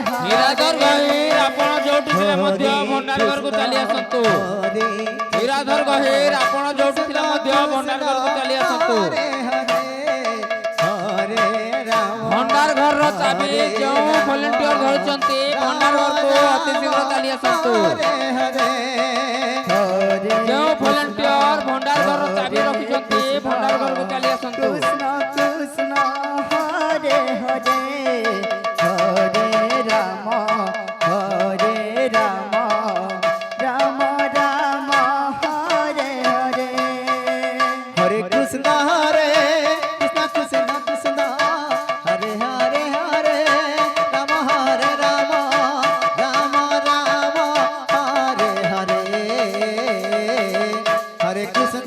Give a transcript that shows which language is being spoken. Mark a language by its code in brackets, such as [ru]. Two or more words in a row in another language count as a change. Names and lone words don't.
[or] ହୀରାଧର ଗହିର ଆପଣ ଯୋଉଠି ଥିଲେ ମଧ୍ୟ ଭଣ୍ଡାର ଘରକୁ ଚାଲି ଆସନ୍ତୁ ହୀରାଧର ଗହିର ଆପଣ ଯୋଉଠି ଥିଲେ ମଧ୍ୟ ଭଣ୍ଡାର ଘରକୁ ଚାଲି ଆସନ୍ତୁ ଭଣ୍ଡାର ଘରର ଚାବି ଯେଉଁ ଭଲେଣ୍ଟିୟର ଧରିଛନ୍ତି ଭଣ୍ଡାର ଘରକୁ ଅତି ଶୀଘ୍ର ଚାଲି ଆସନ୍ତୁ ଯେଉଁ ଭଲେଣ୍ଟିୟର ଭଣ୍ଡାର ଘରର ଚାବି ରଖିଛନ୍ତି ଭଣ୍ଡାର ଘରକୁ ଚାଲି ଆସନ୍ତୁ [sa] কৃষ্ণ কৃষ্ণ হরে হরে হরে রাম রাম রাম রাম হরে হরে হরে কৃষ্ণ কৃষ্ণ কৃষ্ণ হরে হরে হরে রাম রাম রাম হরে হরে হরে কৃষ্ণ